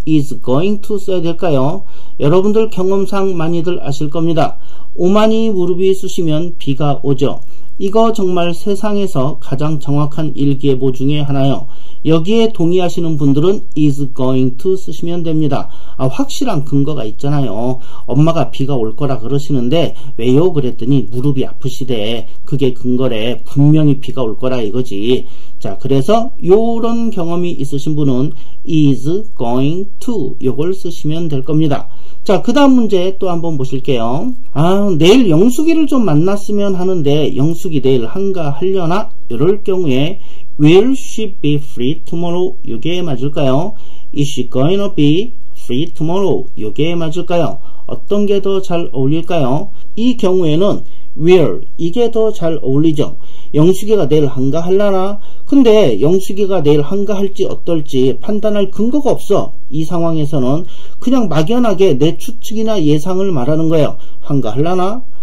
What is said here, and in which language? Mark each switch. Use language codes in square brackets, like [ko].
[en] is going to [ko] 써야 될까요? 여러분들 경험상 많이들 아실 겁니다. 오만이 무릎이 쑤시면 비가 오죠. 이거 정말 세상에서 가장 정확한 일기예보 중에 하나요. 여기에 동의하시는 분들은 [en] is going to [ko] 쓰시면 됩니다. 확실한 근거가 있잖아요. 엄마가 비가 올 거라 그러시는데 왜요? 그랬더니 무릎이 아프시대. 그게 근거래. 분명히 비가 올 거라 이거지. 자, 그래서 요런 경험이 있으신 분은 [en] is going to [ko] 요걸 쓰시면 될 겁니다. 자, 그 다음 문제 또 한번 보실게요. 내일 영숙이를 좀 만났으면 하는데 영숙이 내일 한가하려나? 이럴 경우에 [en] Will she be free tomorrow? [ko] 요게 맞을까요? [en] Is she going to be free tomorrow? [ko] 요게 맞을까요? 어떤 게 더 잘 어울릴까요? 이 경우에는 will 이게 더 잘 어울리죠. 영숙이가 내일 한가하려나? 근데 영숙이가 내일 한가할지 어떨지 판단할 근거가 없어. 이 상황에서는 그냥 막연하게 내 추측이나 예상을 말하는 거예요. 한가하려나?